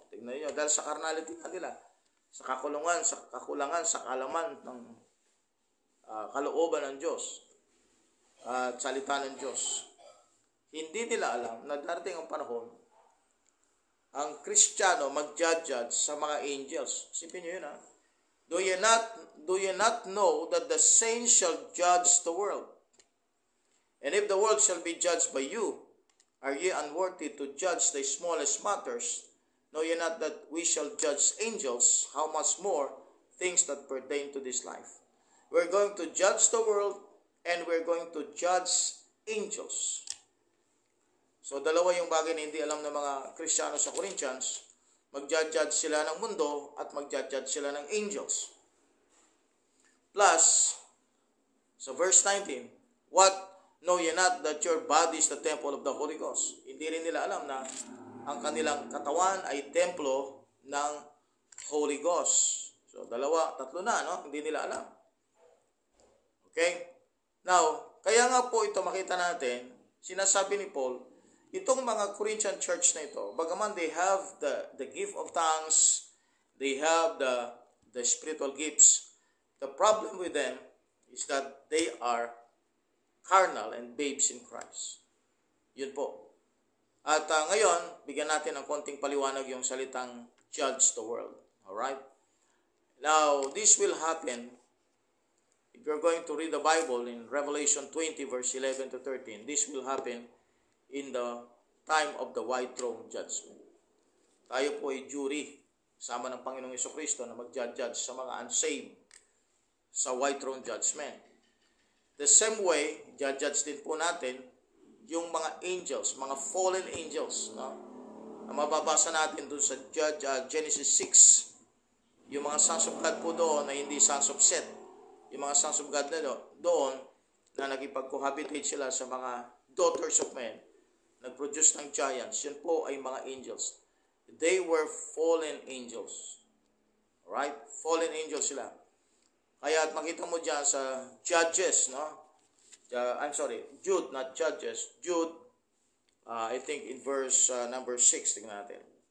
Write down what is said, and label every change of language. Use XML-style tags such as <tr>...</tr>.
<tl>Tingnan niyo, dahil sa carnality nila, sa kakulangan, sa kalaman ng kalooban ng Diyos at salita ng Diyos. Hindi nila alam na darating ang panahon ang Kristiyano mag-judge sa mga angels. Isipin niyo yun, ha?</tl> <en>Do you not know that the saints shall judge the world? And if the world shall be judged by you, are ye unworthy to judge the smallest matters? Know ye not that we shall judge angels? How much more things that pertain to this life? We're going to judge the world and we're going to judge angels.</en> <tl>So dalawa yung bagay na hindi alam ng mga Kristiyano sa Corinthians. Mag-judge sila ng mundo at mag-judge sila ng angels.</tl> <en>Plus, so verse 19, what know ye not that your body is the temple of the Holy Ghost?</en> <tl>Hindi rin nila alam na ang kanilang katawan ay templo ng Holy Ghost. So tatlo na, no? Hindi nila alam. Okay?</tl> <en>Now,</en> <tl>kaya nga po ito makita natin, sinasabi ni Paul, itong mga Corinthian church na ito, bagaman</tl> <en>they have the gift of tongues, they have the spiritual gifts, the problem with them is that they are carnal and babes in Christ.</en> <tl>Yun po. At ngayon, bigyan natin ng konting paliwanag yung salitang judge the world. Alright?</tl> <en>Now, this will happen if you're going to read the Bible in Revelation 20 verse 11 to 13. This will happen in the time of the white throne judgment.</en> <tl>Tayo po ay jury sama ng Panginoong Jesucristo na mag-judge sa mga unsaved sa white throne judgment. The same way, judge din po natin yung mga angels, mga fallen angels, no? Na mababasa natin doon sa Genesis 6. Yung mga sons of God po doon na hindi sons of Seth. Yung mga sons of God na doon na nagipag-cohabitate sila sa mga daughters of men, nag-produce ng giants, yun po ay mga angels.</tl> <en>They were fallen angels.</en> <tl>Alright? Fallen angels sila. Kaya at makita mo dyan sa Judges, no?</tl> <en>Jude, not Judges. Jude, I think in verse number 6,</en> <tl>tingnan natin.</tl>